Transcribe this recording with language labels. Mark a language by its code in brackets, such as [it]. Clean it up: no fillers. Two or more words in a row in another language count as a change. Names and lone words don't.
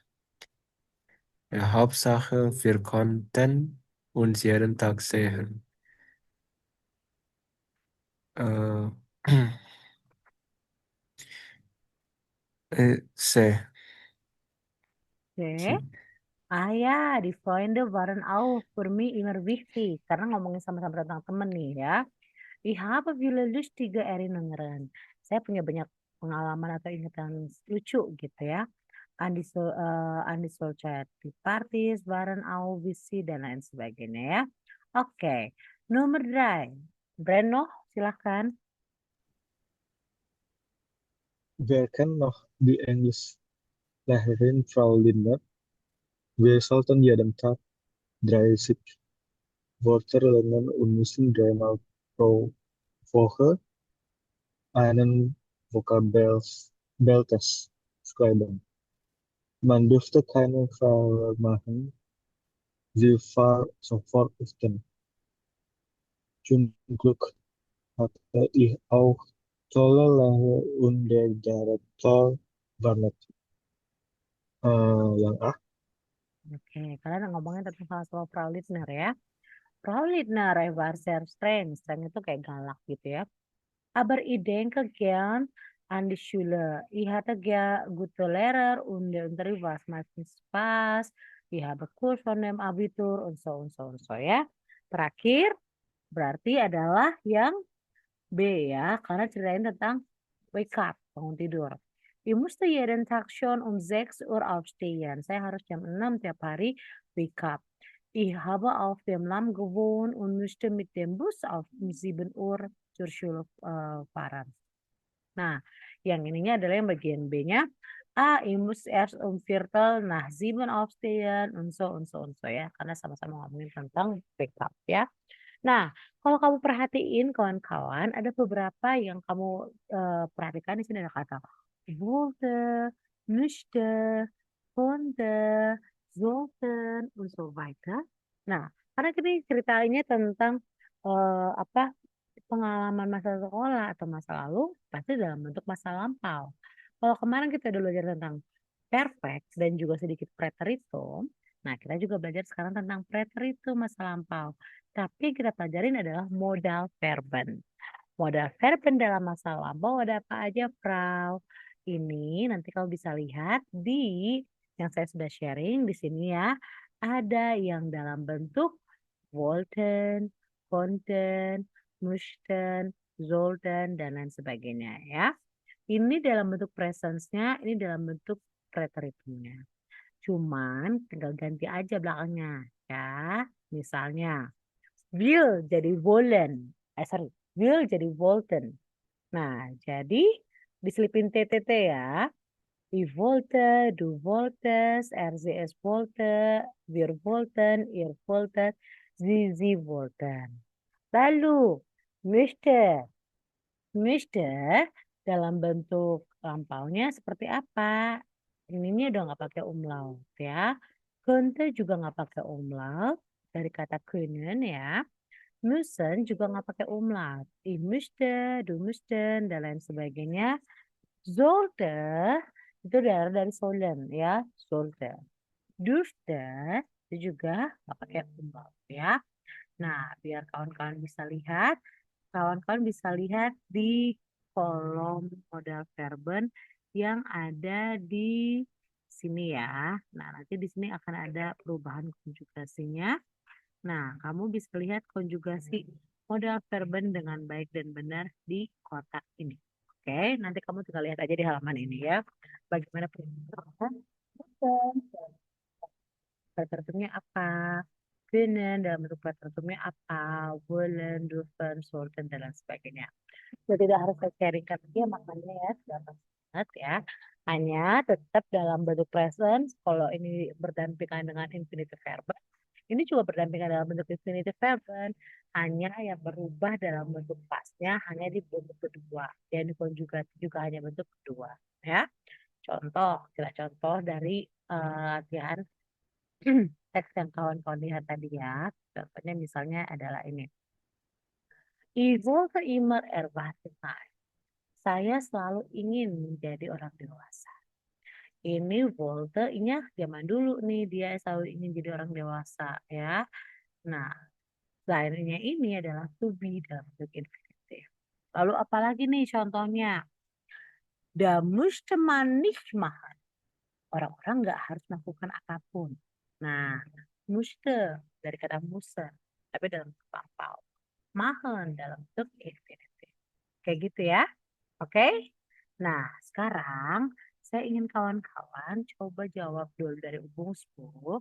[de] Ja, Hauptsache, wir konnten uns jeden Tag sehen. Äh, C. C. Ah ya, die Freunde waren auch für mich immer wichtig. [id] Karena ngomongin sama-sama tentang temen nih ya. [de] Ich habe viele lustige Erinnerungen. [id] Saya punya banyak pengalaman atau ingatan lucu gitu ya. [de] Andi Solchat, die Partys waren auch busy [id] dan lain sebagainya ya. Oke, nomor 3. Breno, silahkan. [de] wer kennt noch die Englischlehrerin Frau Lindner? Wir sollten jeden Tag 30 Wörter lernen und müssen 3-mal pro Woche einen Vokabeltest schreiben. Man dürfte keine Fehler machen. Sie war sofort öffnen. Zum Glück hatte ich auch tolle Lehrer und der Direktor war nett. [id] Yang A. Oke, kalian ngomongin tentang salah satu Frau Littner ya. [de] Frau Littner war sehr streng. [id] Streng itu kayak galak gitu ya. [de] Aber ich denke gern an die Schule. Ich hatte gute Lehrer und der Unterricht war meistens Spaß. Ich habe Kurs von dem Abitur und so und so und so ya. [id] Terakhir berarti adalah yang B ya, karena ceritain tentang [en] wake up, [id] bangun tidur. [de] Ich musste jeden Tag schon um 6 Uhr aufstehen. [id] Saya harus jam 6 tiap hari [en] wake up. [de] Ich habe auf dem Land gewohnt und musste mit dem Bus auf 7 Uhr zur Schule fahren. [id] Nah, yang ininya adalah yang bagian B-nya. [de] Ich muss erst um Viertel nach 7 aufstehen und so ya. [id] Karena sama-sama ngomongin tentang backup ya. Nah, kalau kamu perhatiin kawan-kawan, ada beberapa yang kamu perhatikan di sini ada kata [de] wollte, möchte, konnte, sollten, und so weiter. [id] Nah, karena ini ceritanya tentang apa pengalaman masa sekolah atau masa lalu, pasti dalam bentuk masa lampau. Kalau kemarin kita udah belajar tentang perfect dan juga sedikit preteritum, nah kita juga belajar sekarang tentang preteritum masa lampau. Tapi kita pelajarin adalah [de] modal verben. Modal verben [id] dalam masa lampau ada apa aja, Frau? Ini nanti kamu bisa lihat di yang saya sudah sharing di sini ya. Ada yang dalam bentuk [de] wollten, konnten, mussten, sollten, [id] dan lain sebagainya ya. Ini dalam bentuk presence-nya, ini dalam bentuk preteritumnya. Cuman tinggal ganti aja belakangnya ya. Misalnya will jadi wollen. Will jadi wollten. Nah, jadi diselipin TTT ya. [de] Ich wollte, du wolltest, es wollte, wir wollten, ihr wolltet, sie wollten. [id] Lalu, möchte. Möchte dalam bentuk lampaunya seperti apa? Ini udah nggak pakai umlaut ya. Könnte juga nggak pakai umlaut. Dari kata können ya. Müssen juga nggak pakai umlaut. [de] Ich möchte, du möchten, [id] dan lain sebagainya. Sollte itu dari sollen ya. Sollte. Dürfte itu juga nggak pakai umlaut ya. Nah, biar kawan-kawan bisa lihat, kawan-kawan bisa lihat di kolom [de] modal verben [id] yang ada di sini ya. Nah, nanti di sini akan ada perubahan konjugasinya. Nah, kamu bisa lihat konjugasi [de] modal verben [id] dengan baik dan benar di kotak ini. Oke, nanti kamu tinggal lihat aja di halaman ini ya. Bagaimana perubahan preteritumnya apa? Können dalam bentuk preteritumnya apa? [de] Wollen, dürfen, sollten, [id] dan lain sebagainya. Jadi tidak harus saya sharingkan dia makanya ya, gampang banget ya. Hanya tetap dalam bentuk present, kalau ini berdampingan dengan [en] infinitive verb. [id] Ini juga berdampingan dalam bentuk [en] infinitive verb. [id] Hanya yang berubah dalam bentuk pasnya hanya di bentuk kedua. Dan konjugasi juga hanya bentuk kedua. Ya, contoh, kita contoh dari latihan teks yang kawan-kawan lihat tadi ya. Contohnya misalnya adalah ini. [de] Ich wollte immer erwachsen sein. [id] Saya selalu ingin menjadi orang dewasa. Ini wollte-nya zaman dulu nih, dia selalu ingin jadi orang dewasa ya. Nah, lainnya ini adalah [en] to be [id] dalam bentuk infinitive. Lalu apalagi nih contohnya? [de] Da musste man nicht machen. [id] Orang-orang nggak harus melakukan apapun. Nah, musste dari kata musen, tapi dalam bentuk lampau. Machen dalam bentuk infinitive. Kayak gitu ya. Oke? Nah, sekarang saya ingin kawan-kawan coba jawab dulu dari Ubung 10.